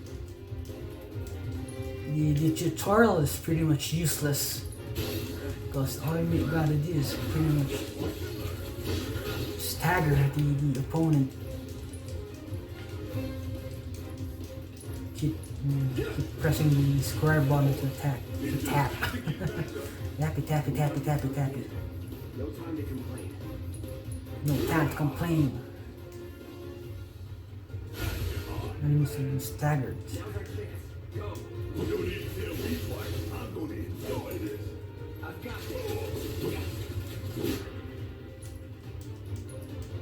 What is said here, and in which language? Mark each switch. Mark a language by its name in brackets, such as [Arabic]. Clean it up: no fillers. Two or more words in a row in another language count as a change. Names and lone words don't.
[English] The tutorial is pretty much useless because all you gotta do is pretty much stagger the opponent. Keep pressing the square button to attack. To tap. Tappy tappy tappy tappy tappy. No time to complain. No time to complain. Enemies are staggered. Now's our chance. Go. You don't need to tell me twice. I'm gonna enjoy this. I've got this.